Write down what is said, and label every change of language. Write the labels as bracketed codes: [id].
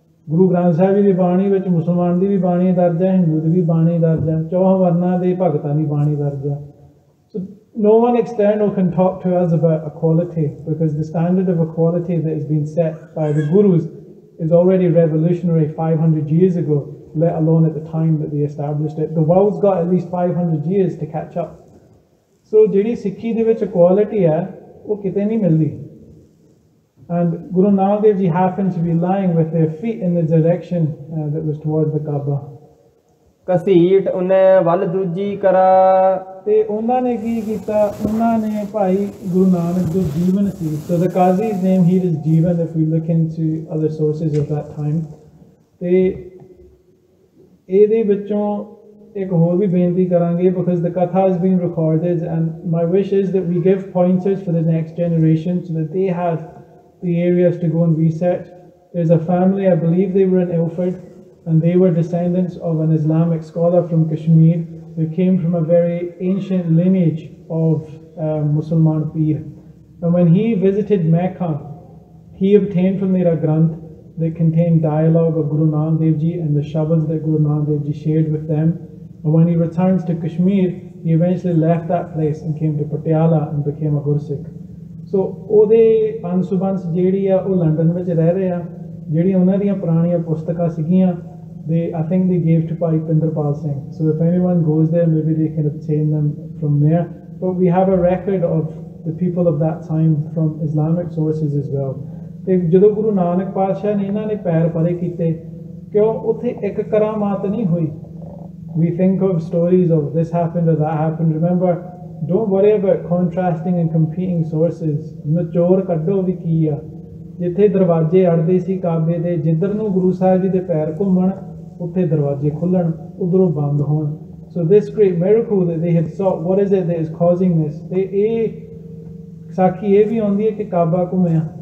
[pa] ਗੁਰੂ ਗ੍ਰੰਥ ਸਾਹਿਬ ਜੀ ਦੀ ਬਾਣੀ ਵਿੱਚ ਮੁਸਲਮਾਨ ਦੀ ਵੀ ਬਾਣੀ ਦਰਜ ਹੈ, ਹਿੰਦੂ ਦੀ ਵੀ ਬਾਣੀ ਦਰਜ ਹੈ, 4 ਵਰਨਾਂ ਦੇ ਭਗਤਾਂ ਦੀ ਬਾਣੀ ਦਰਜ ਹੈ। [en] So no one external can talk to us about equality, because the standard of equality that has been set by the Gurus is already revolutionary 500 years ago, let alone at the time that they established it. The world's got at least 500 years to catch up. [pa] So ਜਿਹੜੀ ਸਿੱਖੀ ਦੇ ਵਿੱਚ equality ਹੈ ਉਹ ਕਿਤੇ ਨਹੀਂ ਮਿਲਦੀ। [en] And Guru Nanak Dev Ji happened to be lying with their feet in the direction that was towards the Kaaba. [pa] Cassette ਉਹਨੇ ਵੱਲ ਦੂਜੀ ਕਰਾ। ਤੇ ਉਹਨਾਂ ਨੇ ਕੀ ਕੀਤਾ? ਉਹਨਾਂ ਨੇ ਭਾਈ ਗੁਰੂ ਨਾਨਕ ਜੋ ਜੀਵਨ ਸੀ, [en] so the Qazi's name here is Jivan if we look into other sources of that time। [pa] ਤੇ ਇਹਦੇ ਵਿੱਚੋਂ एक होर भी बेनती करांगे, [en] because the Katha has been recorded, and my wish is that we give pointers for the next generation so that they have the areas to go and research. There's a family, I believe they were in Ilford, and they were descendants of an Islamic scholar from Kashmir who came from a very ancient lineage of Muslim Peer. And when he visited Mecca, he obtained from there a Granth that contained dialogue of Guru Nanak Dev Ji and the Shabads that Guru Nanak Dev Ji shared with them. And when he returns to Kashmir, he eventually left that place and came to Patiala and became a Gursikh. [pa] So ਉਹਦੇ ਅੰਸ਼ੁਬੰਸ ਜਿਹੜੀ ਆ ਉਹ London ਵਿੱਚ ਰਹਿ ਰਹੇ ਆ, ਜਿਹੜੀਆਂ ਉਹਨਾਂ ਦੀਆਂ ਪੁਰਾਣੀਆਂ ਪੁਸਤਕਾਂ ਸੀਗੀਆਂ, [en] I think they gave to [pa] Bhai Rattan Singh. [en] So if anyone goes there, maybe they can obtain them from there. But we have a record of the people of that time from Islamic sources as well. [pa] ਤੇ ਜਦੋਂ ਗੁਰੂ ਨਾਨਕ ਪਾਤਸ਼ਾਹ ਨੇ ਇਹਨਾਂ ਨੇ ਪੈਰ ਪਰੇ ਕੀਤੇ, ਕਿਉਂ ਉੱਥੇ ਇੱਕ ਕਰਾਮਾਤ ਨਹੀਂ ਹੋਈ. [en] We think of stories of this happened or that happened. Remember, don't worry about contrasting and competing sources. [pa] ਨਿਚੋੜ ਕੱਢੋ ਵੀ ਕੀ ਆ. ਜਿੱਥੇ ਦਰਵਾਜ਼ੇ ਅੜਦੇ ਸੀ ਕਾਬੇ ਦੇ, ਜਿੱਧਰ ਨੂੰ ਗੁਰੂ ਸਾਹਿਬ ਜੀ ਦੇ ਪੈਰ ਘੁੰਮਣ, ਉੱਥੇ ਦਰਵਾਜ਼ੇ ਖੁੱਲਣ, ਉਧਰੋਂ ਬੰਦ ਹੋਣ. [en] So this great miracle that they had sought, what is it that is causing this? [pa] ਤੇ ਇਹ ਸਾਖੀ ਇਹ ਵੀ ਆਉਂਦੀ ਹੈ ਕਿ ਕਾਬਾ ਘੁੰਮਿਆ.